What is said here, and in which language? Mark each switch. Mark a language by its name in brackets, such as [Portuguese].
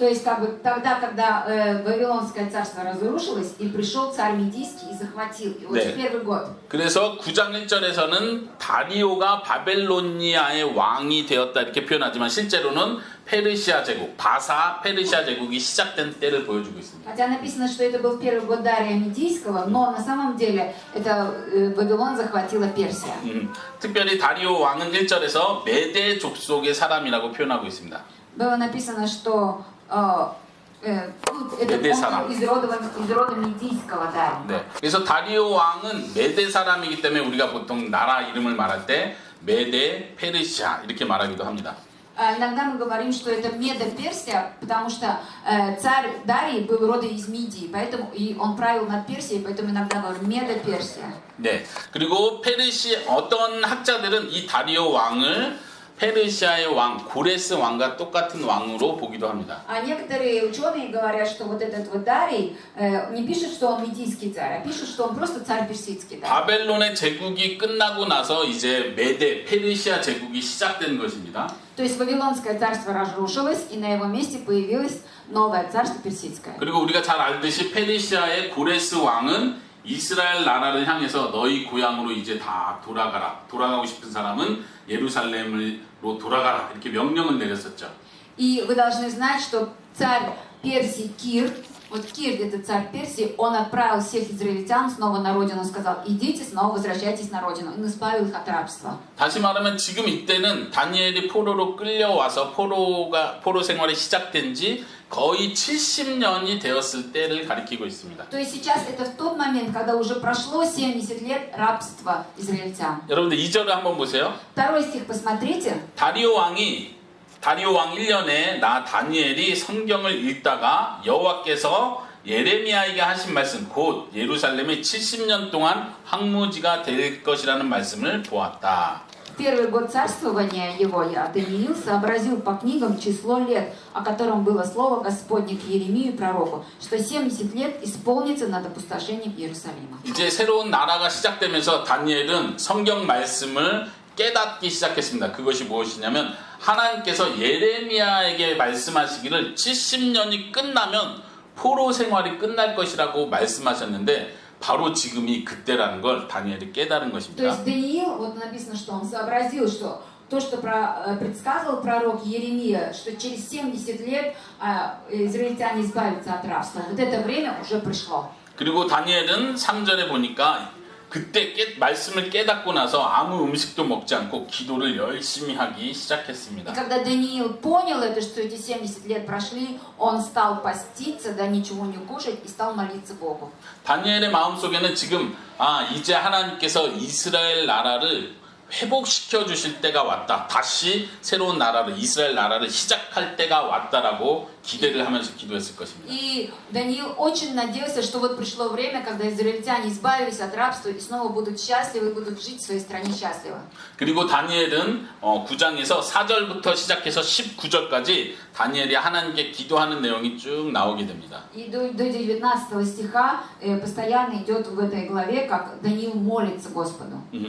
[Russian] То есть как бы тогда, когда Вавилонское царство разрушилось, и пришел царь Медийский и захватил. И вот [Korean] 네. [Russian] в первый год. [Korean] 그래서 9장 1절에서는 다리오가 바벨로니아의 왕이 되었다 이렇게 표현하지만 실제로는 페르시아 제국, 페르시아 제국이 시작된 때를 보여주고 있습니다. [Russian] Хотя написано, что это был первый год Дария Медийского, но на самом деле это Вавилон захватила Персия. [Korean] 특별히 다리오 왕은 1절에서 메대 족속의 사람이라고 표현하고 있습니다. [Russian] Было написано, что это [Korean] 메대 [Russian] он [Korean] 사람. [Russian] из рода Медийского, да. [Korean] 네. 그래서 다리오 왕은 메대 사람이기 때문에 우리가 보통 나라 이름을 말할 때 메대, 페르시아 이렇게 말하기도 합니다. [Russian] Иногда мы говорим, что это Медо-Персия, потому что царь Дарий был рода из Мидии, поэтому и он правил над Персией, поэтому иногда говорим Медо-Персия. [Korean] 네. 그리고 어떤 학자들은 이 다리오 왕을 페르시아의 왕, 고레스 왕과 똑같은 왕으로 보기도 합니다. [Russian] А некоторые ученые говорят, что вот этот вот Дарий не пишут, что он медийский царь, а пишут, что он просто царь персидский. Да? [Korean] 바벨론의 제국이 끝나고 나서 이제 메대, 페르시아 제국이 시작된 것입니다. [Russian] То есть Вавилонское царство разрушилось, и на его месте появилось новое царство персидское. [Korean] 그리고 우리가 잘 알듯이 페르시아의 고레스 왕은 이스라엘 나라를 향해서 너희 고향으로 이제 다 돌아가라. 돌아가고 싶은 사람은 예루살렘으로 돌아가라. 이렇게 명령을 내렸었죠. [Russian] И вы должны знать, что царь Персии Кир, вот Кир, это царь Персии, он отправил всех израильтян снова на родину, сказал, идите, снова возвращайтесь на родину, и избавил их от рабства. [Korean] 다시 말하면 지금 이때는 다니엘이 포로로 끌려와서 포로 생활이 시작된 지 거의 70년이 되었을 때를 가리키고 있습니다. [Russian] То есть сейчас это в тот момент, когда уже прошло 70 лет рабства израильтян. [Korean] 여러분들 2절을 한번 보세요. [Russian] Второй стих посмотрите. [Korean] 다리오 왕 1년에 나 다니엘이 성경을 읽다가 여호와께서 예레미야에게 하신 말씀 곧 예루살렘이 70년 동안 황무지가 될 것이라는 말씀을 보았다. [Russian] В первый год царствования его я, Даниил, сообразил по книгам число лет, о котором было слово Господне к Иеремию пророку, что 70 лет исполнится над опустошением Иерусалима. [Korean] 이제 새로운 나라가 시작되면서 다니엘은 성경 말씀을 깨닫기 시작했습니다. 그것이 무엇이냐면 하나님께서 예레미야에게 말씀하시기를 70년이 끝나면 포로 생활이 끝날 것이라고 말씀하셨는데 바로 지금이 그때라는 걸 다니엘이 깨달은 [Russian] То [Korean] 것입니다. [Russian] есть Даниил, вот написано, что он сообразил, что то, что предсказывал пророк Иеремия, что через 70 лет израильтяне избавятся от рабства. Вот это время уже пришло. [Korean] 그리고 다니엘은 3절에 보니까 그때 말씀을 깨닫고 나서 아무 음식도 먹지 않고 기도를 열심히 하기 [Russian] И [Korean] 시작했습니다. [Russian] когда Даниил понял это, что эти 70 лет прошли, он стал поститься, да ничего не кушать, и стал молиться Богу. [Korean] 다니엘의 마음속에는 지금 이제 하나님께서 이스라엘 나라를 회복시켜 주실 때가 왔다. 다시 새로운 나라를 이스라엘 나라를 시작할 때가 왔다라고 기대를 하면서 기도했을 것입니다. [Russian] И Даниил очень надеялся, что вот пришло время, когда израильтяне избавились от рабства и снова будут счастливы, и будут жить в своей стране счастливо. [Korean] 그리고 다니엘은 9장에서 4절부터 시작해서 19절까지 다니엘이 하나님께 기도하는 내용이 쭉 나오게 됩니다. [Russian] И до 19 стиха постоянно идет в этой главе, как Даниил молится Господу.